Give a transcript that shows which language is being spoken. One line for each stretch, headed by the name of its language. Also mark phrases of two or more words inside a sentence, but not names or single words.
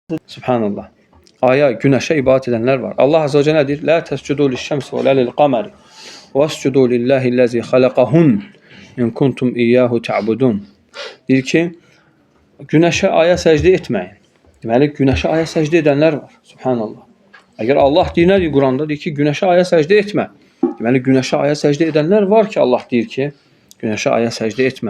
Arabic: Subhanallah.
Turkish: Aya, güneşe ibadet edenler var.
Arabic: الله عز وجل
Turkish: nedir?
Arabic: لا تسجدوا للشمس ولا للقمر واسجدوا لله الذي خلقهن إن كنتم إياه تعبدون.
Azerbaijani: Deyir ki, güneşe, aya səcdə etməyin. Deməli, güneşe, aya səcdə edənlər var.
Arabic: Subhanallah.
Azerbaijani: Əgər Allah deyir, nə deyir Quranda? Deyir ki, güneşe, aya səcdə etmə. Deməli, güneşe, aya səcdə edənlər var ki, Allah deyir ki, güneşe, aya səcdə etmə.